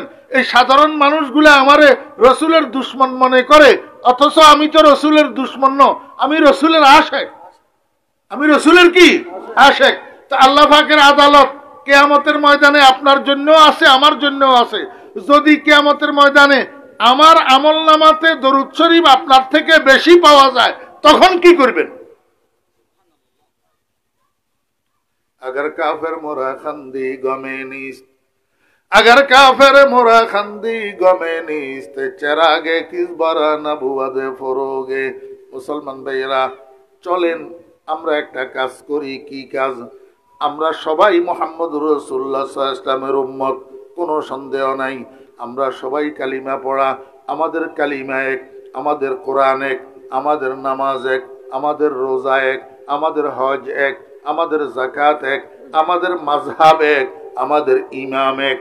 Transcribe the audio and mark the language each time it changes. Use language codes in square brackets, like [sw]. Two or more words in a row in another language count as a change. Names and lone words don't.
[bn] এই সাধারণ মানুষগুলা আমারে রসুলের দুশ্মন মনে করে, অথচ আমি তো রসুলের দুশ্মন ন, আমি রসুলের আশেক। আমি রসুলের কি আশেক। তো আল্লাহ পাকের আদালত কিয়ামতের ময়দানে আপনার জন্য আছে, আমার জন্য আছে। যদি কিয়ামতের ময়দানে আমার আমলনামাতে দরুদ শরীফ আপনার থেকে বেশি পাওয়া যায়, তখন কি করবেন? [fa] اگر کافر مرا خندد غمی نیست، اگر کافر مرا خندد غمی نیست، چراغ کس به ره نبود فروغی. [bn] मुसलमान भाइয়েরা চলেন আমরা একটা কাজ করি। কি কাজ? আমরা সবাই [ar] محمد رسول الله صلى الله عليه وسلم [bn] উম্মত, কোনো সন্দেহ নাই। আমরা সবাই কালিমা পড়া, আমাদের কালিমা এক, আমাদের কোরআন এক, আমাদের নামাজ এক, আমাদের রোজা এক, আমাদের হজ এক, আমাদের যাকাত এক, আমাদের মাযহাব এক, আমাদের ইমাম এক।